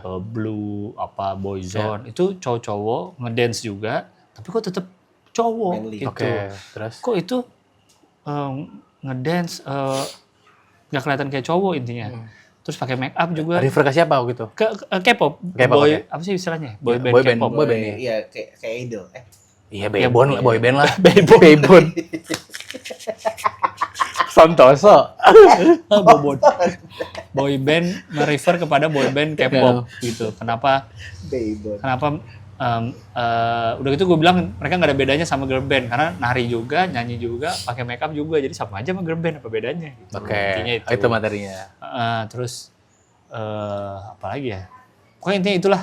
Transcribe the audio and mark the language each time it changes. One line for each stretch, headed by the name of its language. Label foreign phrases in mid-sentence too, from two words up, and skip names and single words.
Indonesian: Blue, Boyzone, itu cowok-cowok ngedance juga, tapi kok tetap cowok Manly. gitu. Oke. Terus? Kok itu ngedance nggak kelihatan kayak cowok intinya. Terus pakai
English: make up
Indonesian: juga. Refer ke siapa gitu? Ke K-pop. K-pop, Boy, oke. apa sih istilahnya?
English: Boy band boy band.
Indonesian: K-pop.
English: Boy band ya.
Indonesian: Iya kayak idol. Iya,
English: boy band lah. Bebon.
Indonesian: Santoso. Bobon.
English: Boy band
Indonesian: merefer kepada
English: boy band
Indonesian: K-pop gitu. Kenapa Baybon. udah gitu gue bilang mereka nggak ada bedanya sama
English: girl band
Indonesian: karena nari juga, nyanyi juga, pakai makeup juga, jadi sama aja sama
English: girl band,
Indonesian: apa bedanya gitu. Oke. Intinya Itu materinya. Terus apa lagi ya, pokoknya intinya itulah.